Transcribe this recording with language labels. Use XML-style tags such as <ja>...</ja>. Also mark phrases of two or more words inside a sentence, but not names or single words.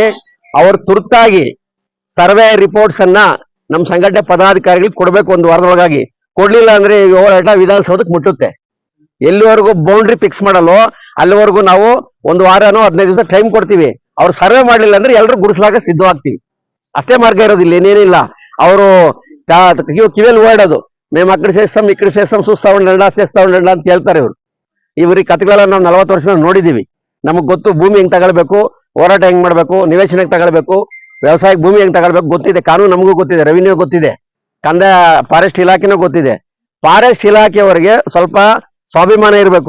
<kn>ಅವ್ರು ತುರ್ತಾಗಿ</kn> <en>survey reports</en> <kn>ಅನ್ನ ನಮ್ಮ ಸಂಘಟನೆ ಪದಾಧಿಕಾರಿಗಳಿಗೆ ಕೊಡ್ಬೇಕು, 1 ವಾರದೊಳಗಾಗಿ. ಕೊಡ್ಲಿಲ್ಲ ಅಂದ್ರೆ ಹೋರಾಟ ವಿಧಾನಸೌಧಕ್ಕೆ ಮುಟ್ಟುತ್ತೆ. ಎಲ್ಲಿವರೆಗೂ</kn> <en>boundary fix</en> <kn>ಮಾಡಲ್ಲೋ ಅಲ್ಲಿವರೆಗೂ ನಾವು 1 ವಾರನೋ 15 ದಿವಸ ಟೈಮ್ ಕೊಡ್ತೀವಿ. ಅವ್ರು ಸರ್ವೆ ಮಾಡ್ಲಿಲ್ಲ ಅಂದ್ರೆ ಎಲ್ಲರೂ ಗುಡಿಸ್ಲಾಗ ಸಿದ್ಧವಾಗ್ತೀವಿ. ಅಷ್ಟೇ ಮಾರ್ಗ ಇರೋದಿಲ್ಲ, ಇನ್ನೇನಿಲ್ಲ. ಅವರು ಕಿವಿಯಲ್ಲಿ ಓಡೋದು,</kn> <te>మేము అక్కడ చేస్తాం ఇక్కడ చేస్తాం చూస్తా ఉండండి</te> <kn>ಅಂತ ಹೇಳ್ತಾರೆ ಇವರು. ಇವ್ರಿಗೆ ಕಥೆಗಳೆಲ್ಲ ನಾವು 40 ವರ್ಷ ನೋಡಿದೀವಿ. ನಮಗ್ ಗೊತ್ತು ಭೂಮಿ ಹೆಂಗ್ ತಗೊಳ್ಬೇಕು, ಹೋರಾಟ ಹೆಂಗ್ ಮಾಡ್ಬೇಕು, ನಿವೇಶನ ಹೆಂಗ್ ತಗೊಳ್ಬೇಕು, ವ್ಯವಸಾಯಕ್ಕೆ ಭೂಮಿ ಹೆಂಗ್ ತಗೊಳ್ಬೇಕು ಗೊತ್ತಿದೆ. ಕಾನೂನು ನಮಗೂ ಗೊತ್ತಿದೆ, ರೆವಿನ್ಯೂ ಗೊತ್ತಿದೆ, ಕಂದಾಯ ಫಾರೆಸ್ಟ್ ಇಲಾಖೆನೂ ಗೊತ್ತಿದೆ. ಫಾರೆಸ್ಟ್ ಇಲಾಖೆಯವರಿಗೆ ಸ್ವಲ್ಪ ಸ್ವಾಭಿಮಾನ ಇರಬೇಕು.</kn>